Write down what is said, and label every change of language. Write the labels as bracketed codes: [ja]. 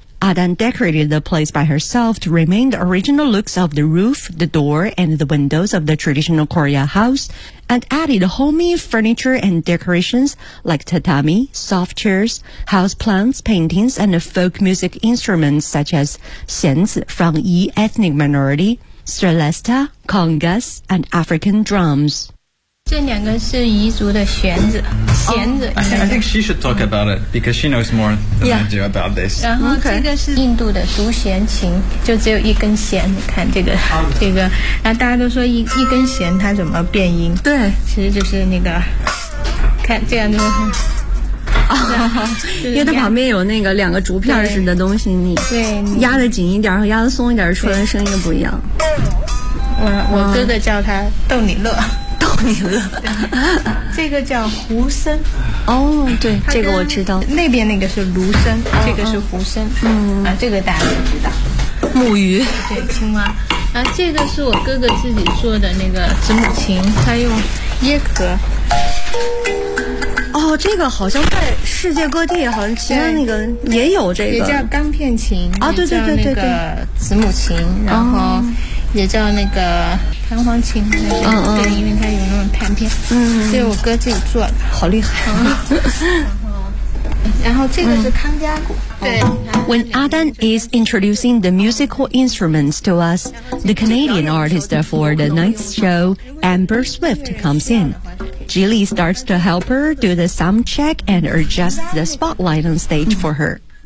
[en] Adan decorated the place by herself to remain the original looks of the roof, the door, and the windows of the traditional Korea house and added homey furniture and decorations like tatami, soft chairs, house plants, paintings, and folk music instruments such as xianzi from Yi ethnic minority, celesta, congas, and African drums. I think she should talk about it because she knows more than、 yeah. I do about this. [zh] 然后这个是印度的独弦琴，就只有一根弦。你看这个，这个，那大家都说一根弦它怎么变音？对，其实就是那个，看这样子。哦、因为它旁边有那个两个竹片似的东西，你压得紧一点和压得松一点，出来的声音不一样。我哥哥叫他逗你乐。这个叫胡声哦，对，这个我知道，那边那个是芦笙、哦、这个是胡声、嗯啊、这个大家都知道，木鱼，对，青蛙、啊、这个是我哥哥自己做的那个子母琴，他用椰壳，哦，这个好像在世界各地好像其他那个也有，这个也叫钢片琴啊，对对对对对，子母琴，然后、嗯，也叫那个弹簧琴，对，因为它有那种弹片，这是我哥自己做的，好厉害、啊。然后这个是康佳鼓。 [en] When Adan is introducing the musical instruments to us, the Canadian artist for the night's show, Amber Swift, comes in. Jili starts to help her do the sound check and adjust the spotlight on stage for her.